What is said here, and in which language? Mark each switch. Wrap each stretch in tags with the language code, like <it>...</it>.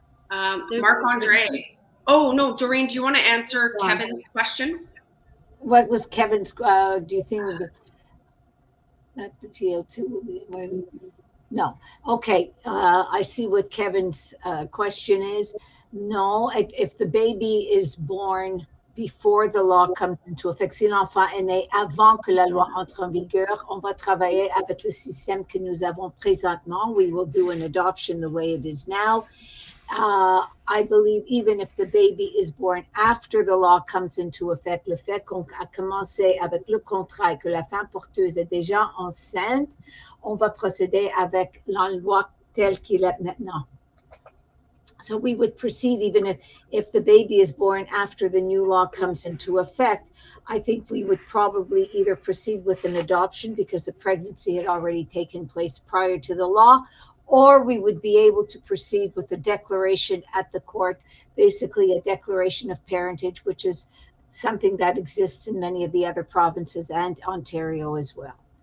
<en>Marc-Andre. Oh, no, Doreen, do you want to answer Kevin's question? What was Kevin's, do you think that the PL2 will be? No. Okay. I see what Kevin's question is. No, if the baby is born before the law comes into effect,</en> <fr>si l'enfant est né avant que la loi entre en vigueur, on va travailler avec le système que nous avons présentement.</fr> <en>We will do an adoption the way it is now. I believe even if the baby is born after the law comes into effect,</en> <fr>le fait qu'on a commencé avec le contrat et que la femme porteuse est déjà enceinte, on va procéder avec la loi telle qu'il est maintenant.</fr> <en>So we would proceed even if the baby is born after the new law comes into effect. I think we would probably either proceed with an adoption because the pregnancy had already taken place prior to the law, or we would be able to proceed with a declaration at the court, basically a declaration of parentage, which is something that exists in many of the other provinces and Ontario as well.</en>